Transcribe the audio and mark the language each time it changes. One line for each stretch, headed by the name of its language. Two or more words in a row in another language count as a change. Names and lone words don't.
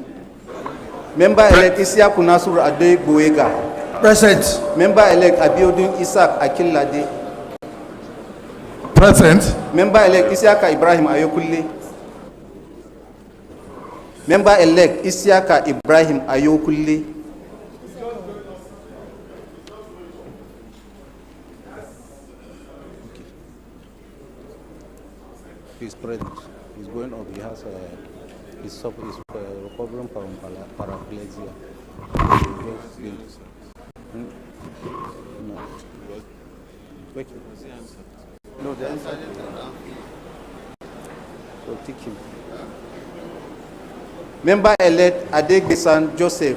English: Member-elect Isiaku Nasur Ade Boega. Present. Member-elect Abiodun Isaac Akilade. Present. Member-elect Isiaka Ibrahim Ayokulle. Member-elect Isiaka Ibrahim Ayokulle. He's present. He's going up. He has he's recovering from paraplegia. No. No, the answer. So take him. Member-elect Adegesan Joseph.